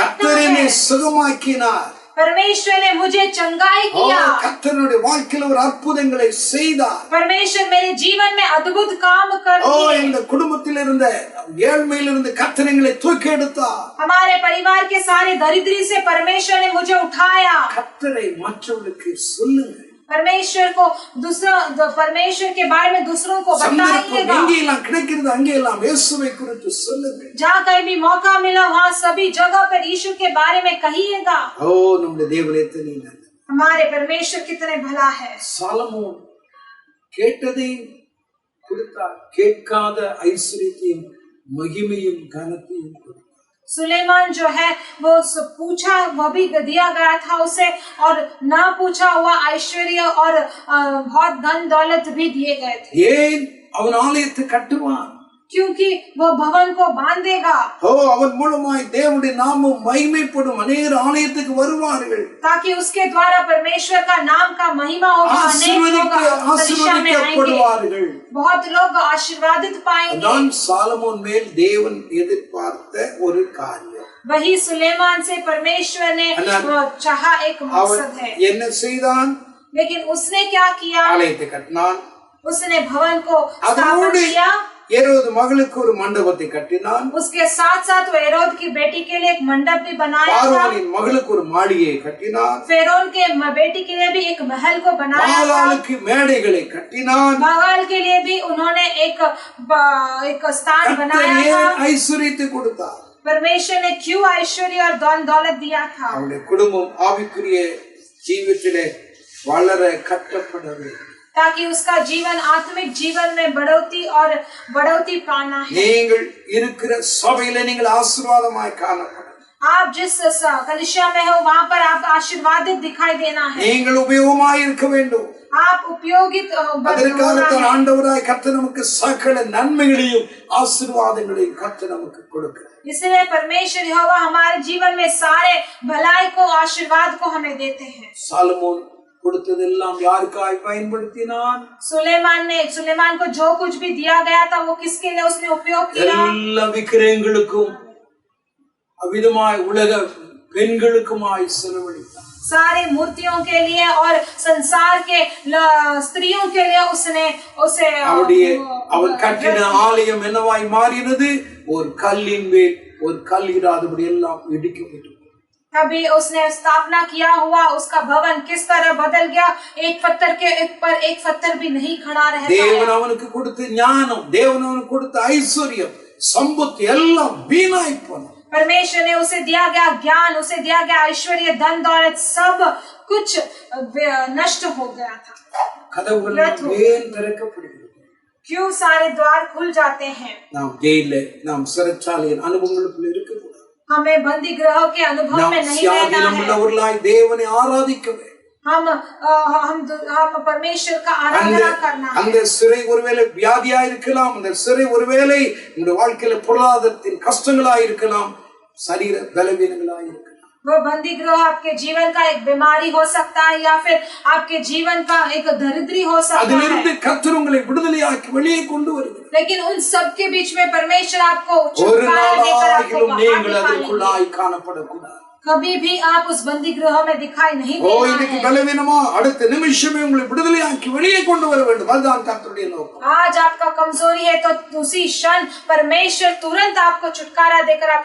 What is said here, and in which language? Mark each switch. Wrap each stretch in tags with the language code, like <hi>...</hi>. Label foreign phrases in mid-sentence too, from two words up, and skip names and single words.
<ta>கர்த்தர் என்னை</ta> <hi>है.</hi> <ta>சுகமாக்கினார்.</ta> <hi>परमेश्वर ने मुझे चंगाई किया.</hi> <ta>கர்த்தருடைய வாழ்க்கையில ஒரு அற்புதங்களை செய்தார்.</ta> <hi>परमेश्वर मेरे जीवन में अद्भुत काम कर दिए.</hi> <ta>இந்த குடும்பத்தில் இருந்த ஏழ்மையில் இருந்து கர்த்தர் எங்களை தூக்கி எடுத்தார்.</ta> <hi>हमारे परिवार के सारे दरिद्री से परमेश्वर ने मुझे उठाया.</hi> <ta>கர்த்தரை மற்றவர்களுக்கு சொல்லுங்க.</ta> <hi>परमेश्वर को परमेश्वर के बारे में दूसरों को बताइएगा.</hi> <ta>எங்கெல்லாம் கிடைக்கிறது அங்கெல்லாம் இயேசுவை குறித்து சொல்லுங்க.</ta> <hi>जहाँ कहीं भी मौका मिला वहाँ सभी जगह पर यीशु के बारे में कहिएगा.</hi> <ta>நம்முடைய தேவன் எத்தனை நல்லவர்.</ta> <hi>हमारे परमेश्वर कितने भला है.</hi> <ta>சாலமோன் கேட்டதை கொடுத்தார், கேட்காத ஐஸ்வரியத்தையும் மகிமையும் கனத்தையும் கொடுத்தார்.</ta> <hi>सुलेमान जो है वो पूछा वो भी दिया गया था उसे, और ना पूछा हुआ ऐश्वर्य और बहुत धन दौलत भी दिए गए थे.</hi> <ta>ஏன் அவன் ஆலயத்தை கட்டுவான்?</ta> <hi>क्योंकि वो भवन को बांधेगा</hi> <ta>ஓ அவன் மூலமாய் தேவனுடைய நாமம் மகிமைப்படும் அநேகர் ஆலயத்துக்கு வருவார்கள்</ta> <hi>ताकि उसके द्वारा परमेश्वर का नाम का महिमा होगा। अनेक लोग दिशा में आएंगे,</hi> <ta>ஆசீர்வதிக்கப்படுவார்கள்</ta> <hi>बहुत लोग आशीर्वादित पाएंगे।</hi> <ta>அதான் சாலமோன் மேல் தேவன் எதிர்பார்த்த ஒரு காரியம்।</ta> <hi>वही सुलेमान से परमेश्वर ने चाहा एक</hi> <ta>அவன்</ta> <hi>मकसद है।</hi> <ta>என்ன செய்தான்?</ta> <hi>लेकिन उसने क्या किया?</hi> <ta>ஆலயத்தை கட்டினான்।</ta> <hi>उसने भवन को स्थापन</hi> <ta>அதோடு</ta> <hi>किया।</hi> <ta>ஏரோது மகளுக்கு ஒரு மண்டபத்தை கட்டினான்।</ta> <hi>उसके साथ साथ वो हेरोद की बेटी के लिए एक मंडप भी बनाया था।</hi> <ta>பார்வோனின் மகளுக்கு ஒரு மாளிகையை கட்டினான்।</ta> <hi>फेरोन के बेटी के लिए भी एक महल को बनाया था।</hi> <ta>பாகாலுக்கு மேடைகளை கட்டினான்।</ta> <hi>बागाल के लिए भी उन्होंने एक स्थान बनाया था।</hi> <ta>ஐஸ்வரியத்தை கொடுத்தார்।</ta> <hi>परमेश्वर ने क्यों ऐश्वर्य और धन दौलत दिया था?</hi> <ta>அவருடைய குடும்பம் ஆவிக்குரிய ஜீவிதத்திலே வளர கட்டப்பட வேண்டும்,</ta> <hi>ताकि उसका जीवन आत्मिक जीवन में बढ़ोतरी पाना है।</hi> <ta>நீங்கள் இருக்கிற சபையிலே நீங்கள் ஆசீர்வாதமாய் காணப்பட,</ta> <hi>आप जिस कलिसिया में हो वहाँ पर आप आशीर्वादित दिखाई देना है।</hi> <ta>நீங்கள் உபயோகமாய் இருக்க வேண்டும்।</ta> <hi>आप उपयोगित</hi> <ta>அதற்காகத்தான் ஆண்டவராய் கர்த்தர் நமக்கு சகல நன்மைகளையும் ஆசீர்வாதங்களையும் கர்த்தர் நமக்கு கொடுக்கிறார்।</ta> <hi>इसलिए परमेश्वर यहोवा हमारे जीवन में सारे भलाई को आशीर्वाद को हमें देते हैं।</hi> <ta>சாலமோன் கொடுத்ததெல்லாம் யாருக்காய் பயன்படுத்தினான்?</ta> <hi>सुलेमान को जो कुछ भी दिया गया था वो किसके लिए उसने उपयोग किया?</hi> <ta>எல்லா விக்கிரகங்களுக்கும் அவிதமாய் உலக பெண்களுக்குமாய் செலவழித்தார்।</ta> <hi>सारे मूर्तियों के लिए और संसार के स्त्रियों के लिए उसने उसे</hi> <ta>அவன் கட்டின ஆலயம் என்னவாய் மாறினது? ஒரு கல்லின் மேல் ஒரு கல் இராதபடி எல்லாம் இடிக்கப்பட்டது।</ta> <hi>तभी उसने स्थापना किया हुआ उसका भवन किस तरह बदल गया, एक पत्थर के ऊपर एक पत्थर भी नहीं खड़ा रहता है।</hi> <ta>தேவன் அவனுக்கு கொடுத்த ஞானம், தேவன் அவனுக்கு கொடுத்த ஐஸ்வர்யம், சம்பத்து எல்லாம் வீணாய் போனது।</ta> <hi>परमेश्वर ने उसे दिया गया ज्ञान, उसे दिया गया ऐश्वर्य, धन दौलत, सब कुछ नष्ट हो गया था।</hi> <ta>கதவுகள் ஏன் திறக்கப்படுகிறது?</ta> <hi>क्यों सारे द्वार खुल जाते हैं?</hi> <ta>நாம் ஜெயில, நாம் சிறைச்சாலையின் அனுபவங்களுக்குள்ள இருக்கக்கூடாது।</ta> <hi>हमें बंदी गृह के अनुभव में नहीं रहना है।</hi> <ta>உள்ளவர்களாய் தேவனை ஆராதிக்க வேண்டும்।</ta> <hi>हम परमेश्वर का आराधना करना है।</hi> <ta>அந்த சிறை ஒருவேளை வியாதியா இருக்கலாம், அந்த சிறை ஒருவேளை உங்களுடைய வாழ்க்கையில பொருளாதாரத்தின் கஷ்டங்களா இருக்கலாம், சரீர பலவீனங்களா இருக்கலாம்।</ta> <hi>वो बंदी गृह आपके जीवन का एक बीमारी हो सकता है या फिर आपके जीवन का एक दरिद्री हो सकता है।</hi> <ta>அதிலிருந்து கர்த்தர் உங்களை விடுதலையாக்கி வெளியே கொண்டு வருகிறார்।</ta> <hi>लेकिन उन सब के बीच में परमेश्वर आपको</hi> <ta>ஒரு</ta> <hi>छुटकारा देकर आपको</hi> <ta>நாளாகிலும்</ta> <hi>बाहर</hi> <ta>நீங்கள்</ta> <hi>निकालेंगे।</hi> <ta>அதற்குள்ளாய் காணப்படக்கூடாது।</ta> <hi>कभी भी आप उस बंदी गृह में दिखाई नहीं</hi> <ta>இன்னைக்கு</ta> <hi>देना है।</hi> <ta>பலவீனமா அடுத்த நிமிஷமே உங்களை விடுதலையாக்கி வெளியே கொண்டு வர வேண்டும், அதுதான் கர்த்தருடைய நோக்கம்।</ta> <hi>आज आपका कमजोरी है तो उसी क्षण परमेश्वर तुरंत आपको छुटकारा देकर आपको</hi>